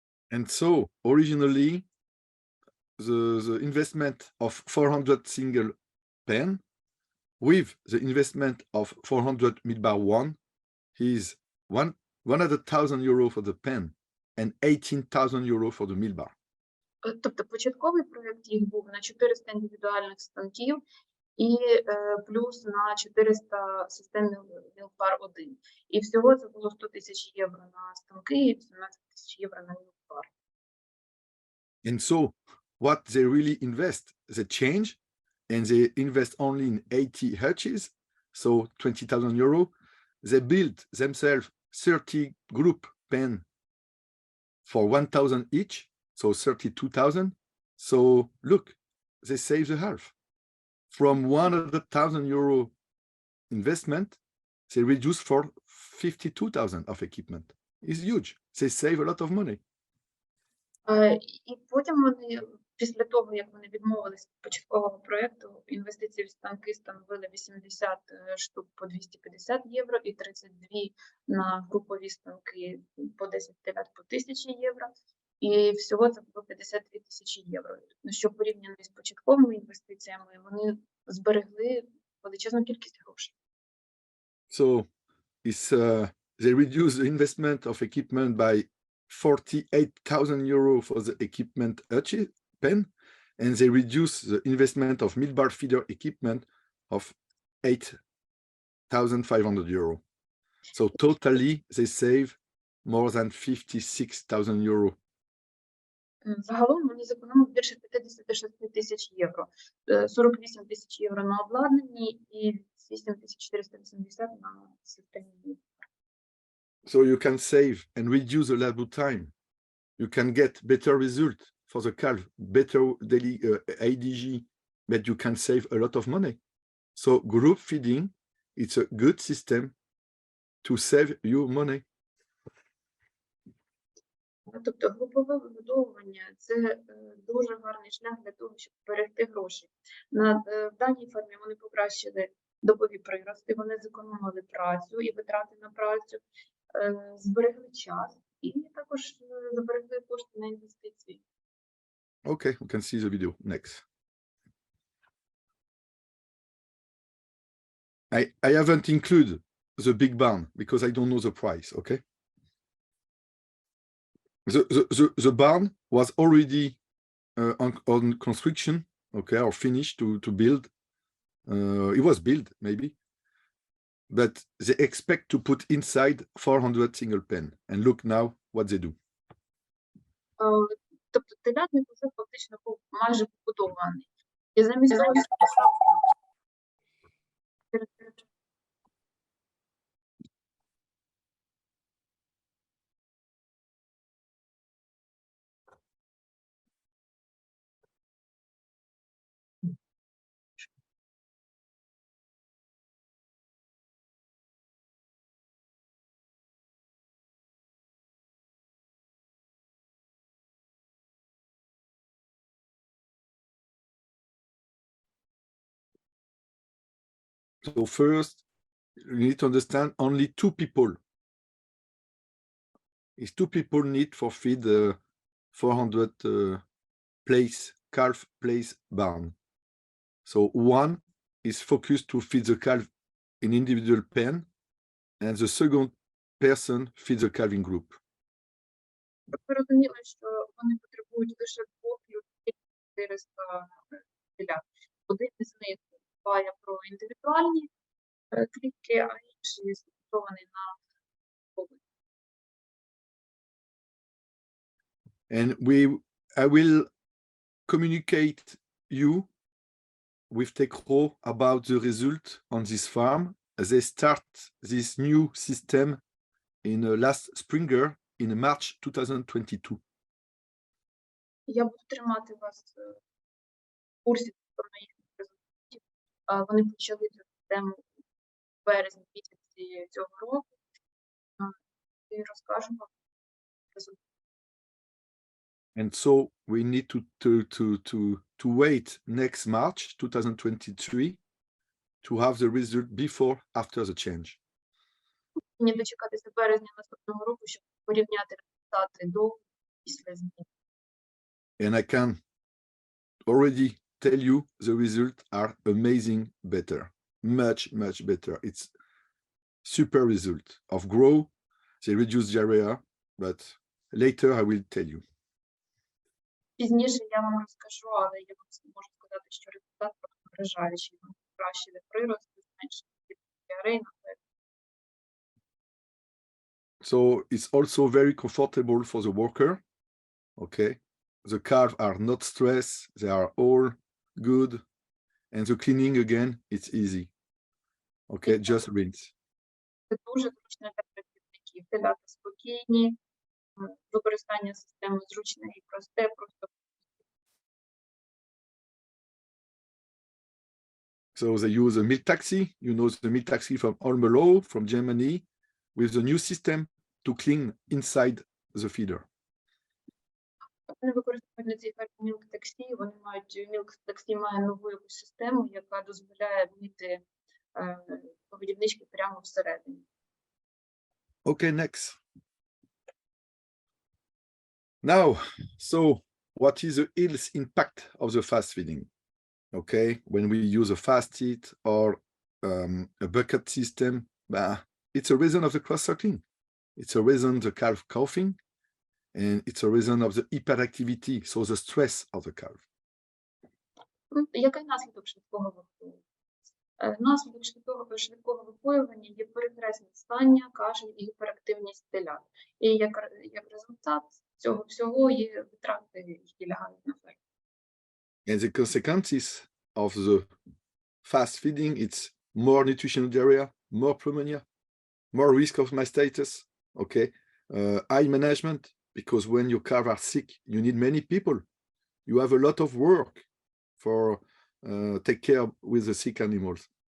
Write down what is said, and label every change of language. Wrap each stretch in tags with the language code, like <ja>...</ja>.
<en>And so originally the investment of 400 single pen with the investment of 400 midbar one is 100,000 euro for the pen and 18,000 euro for the meal bar.</en> <uk>Тобто початковий проєкт їх був на 400 індивідуальних станків і плюс на 400 систем мілкбар 1. І всього це було 100 тисяч євро на станки і 18 тисяч євро на мілкбар.</uk> <en>And so what they really invest, they change and they invest only in 80 hutches, so 20,000 euro. They build themselves 30 group pen for 1,000 each, so 32,000. So look, they save the half. From 100,000 euro investment, they reduce for 52,000 of equipment. It's huge. They save a lot of money.</en> <uk>І потім вони, після того, як вони відмовились від початкового проєкту, інвестиції в станки становили 80 штук по 250 євро і 32 на групові станки по 10 телят по 1000 євро. І всього це було 52 тисячі євро. Що порівняно з початковими інвестиціями, вони зберегли величезну кількість грошей.</uk> <en>So it's they reduce the investment of equipment by 48,000 euro for the equipment pen, and they reduce the investment of milk bar feeder equipment of 8,500 euro. So totally they save more than 56,000 euro.</en> <uk>Загалом вони зекономили більше 56 тисяч євро. 48 тисяч євро на обладнанні і 8480 на системі.</uk> <en>So you can save and reduce the labor time. You can get better result for the calf, better daily ADG, but you can save a lot of money. So group feeding, it's a good system to save you money.</en> <uk>Тобто групове вигодовування – це дуже гарний шлях для того, щоб зберегти гроші. В даній формі вони покращили добові прирости, вони зекономили працю і витрати на працю, зберегли час і також зберегли кошти на інвестиції.</uk> <en>Okay, we can see the video next. I haven't included the big barn because I don't know the price, okay? The barn was already on construction, okay, or finished to build. It was built, maybe. But they expect to put inside 400 single pen. And look now what they do.</en> <uk>Тобто телятник вже фактично був майже побудований. І замість того,</uk> <en>So first, you need to understand only two people. Is two people need for feed 400 calf place barn. So one is focused to feed the calf in individual pen, and the second person feeds the calving group.</en> <uk>ви розуміли, що вони потребують лише двох людей 400 телят. Один із них дбає про індивідуальні клітки, а інший сконцентрований на побуті.</uk> <en>And I will communicate you with TEKRO about the result on this farm. They start this new system in last springer in March 2022.</en> <uk>Я буду тримати вас в курсі стосовно їхніх результатів. Вони почали цю систему у березні місяці цього року. І розкажу вам результати.</uk> <en>And so we need to wait next March 2023 to have the result before, after the change.</en> <uk>Мені дочекатися березня наступного року, щоб порівняти результати до і після змін.</uk> <en>And I can already tell you the results are amazing better, much better. It's super result of grow. They reduce diarrhea, but later I will tell you.</en> <uk>Пізніше я вам розкажу, але я вам можу сказати, що результат просто вражаючий. Вони покращили прирости, зменшили діареї.</uk> <en>So it's also very comfortable for the worker. Okay, the calves are not stressed; they are all good, and the cleaning again, it's easy. Okay, just rinse.</en> <uk>Це дуже зручно для працівників. Телята спокійні, використання системи зручне і просте, просто.</uk> <en>So they use a milk taxi. You know the milk taxi from Almelo, from Germany, with the new system to clean inside the feeder.</en> <uk>Вони використовують на цій фермі мілк-таксі. Вони мають, мілк-таксі має нову якусь систему, яка дозволяє мити годівнички прямо всередині.</uk> <en>Okay, next. Now, so what is the health impact of the fast feeding? Okay, when we use a fast feed or a bucket system, it's a reason of the cross-suckling. It's a reason the calf coughing, and it's a reason of the hyperactivity, so the stress of the calf.</en> <uk>Який наслідок швидкого випоювання? Наслідок швидкого випоювання є перехресне стання, кашель і гіперактивність телят. І як результат цього всього є витрати, які лягають на ферму.</uk> <en>And the consequences of the fast feeding, it's more nutritional diarrhea, more pneumonia, more risk of mastitis, okay? Eye management, because when your calves are sick, you need many people. You have a lot of work for take care with the sick animals.</en>